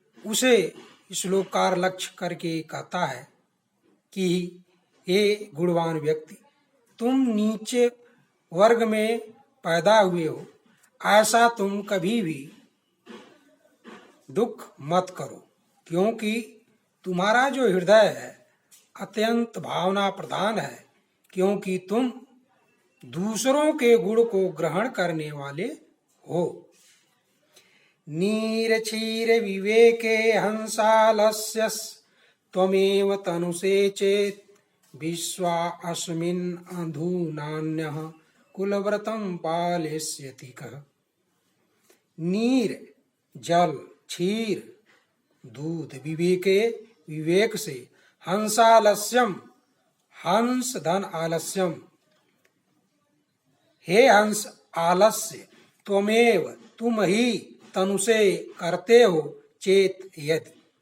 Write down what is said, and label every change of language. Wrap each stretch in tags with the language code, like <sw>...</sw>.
<hi>उसे श्लोकार लक्ष्य करके कहता है कि हे गुणवान व्यक्ति, तुम नीचे वर्ग में पैदा हुए हो, ऐसा तुम कभी भी दुख मत करो, क्योंकि तुम्हारा जो हृदय है अत्यंत भावना प्रधान है, क्योंकि तुम दूसरों के गुण को ग्रहण करने वाले हो।</hi> <sa>नीरक्षीर विवेके हंसालस्यस् त्वमेव तनुषे चेत् विश्वास्मिन् अधुनान्यः कुलव्रतं पालयिष्यति कः।</sa> <hi>नीर जल, क्षीर दूध, विवेके विवेक से, हंसालस्यम हंस धन आलस्यम, हे हंस आलस्य, त्वमेव तुम ही, तनुषे करते हो, चेत यदि,</hi>